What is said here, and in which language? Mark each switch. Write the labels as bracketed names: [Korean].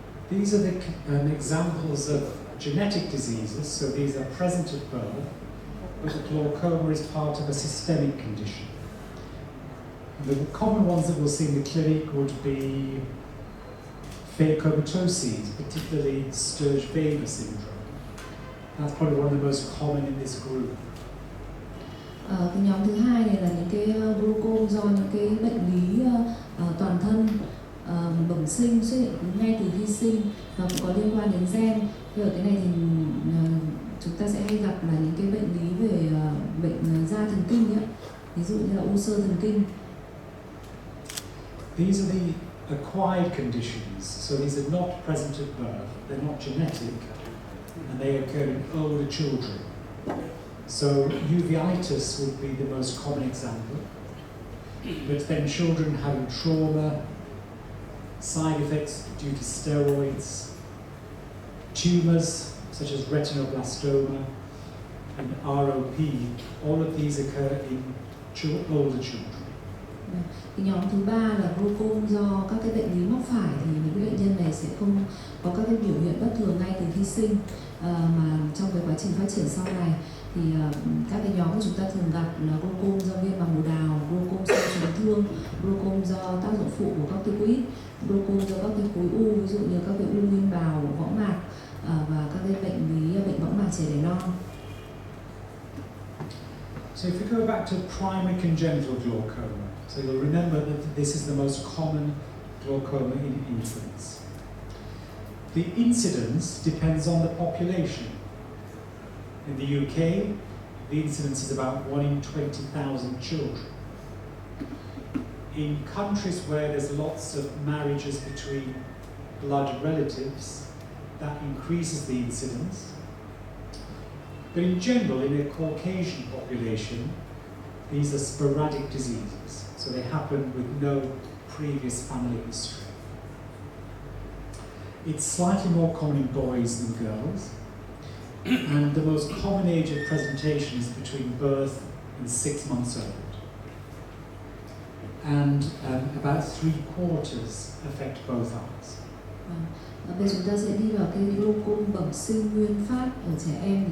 [English] These are the examples of genetic diseases, so these are present at birth, but the glaucoma is part of a systemic condition. The common ones that we'll see in the clinic would be phacomatoses, particularly Sturge-Weber syndrome. That's probably one of the most common in this group. [Vietnamese] Cái nhóm thứ hai này là những cái glaucom do những cái bệnh lý toàn thân bẩm sinh xuất hiện ngay từ khi sinh và cũng có liên quan đến gen. Và ở cái này thì chúng ta sẽ hay gặp là những cái bệnh lý về bệnh da thần kinh ấy, ví dụ như là u xơ thần kinh. [English] These are the acquired conditions, so these are not present at birth, they're not genetic, and they occur in older children. So uveitis would be the most common example, but then children having trauma, side effects due to steroids, tumours such as retinoblastoma and ROP, all of these occur in older children. [Vietnamese] Cái nhóm thứ ba là glaucom do các cái bệnh lý mắc phải, thì những cái bệnh nhân này sẽ không có các cái biểu hiện bất thường ngay từ khi sinh, mà trong cái quá trình phát triển sau này thì các cái nhóm của chúng ta thường gặp là glaucom do viêm màng bồ đào, glaucom do chấn thương, glaucom do tác dụng phụ của corticoid, glaucom do các cái khối u, ví dụ như các cái u nguyên bào, võng mạc, và các cái bệnh võng mạc trẻ đẻ non. [English] So if we go back to primary congenital glaucoma, so you'll remember that this is the most common glaucoma in infants. The incidence depends on the population. In the UK, the incidence is about 1 in 20,000 children. In countries where there's lots of marriages between blood relatives, that increases the incidence. But in general, in a Caucasian population, these are sporadic diseases, so they happen with no previous family history. It's slightly more common in boys than girls, and the most common age of presentation is between birth and 6 months old. and about 3/4 affect both eyes. [Vietnamese] Bây giờ chúng ta sẽ đi vào cái glaucom bẩm sinh nguyên phát ở trẻ em.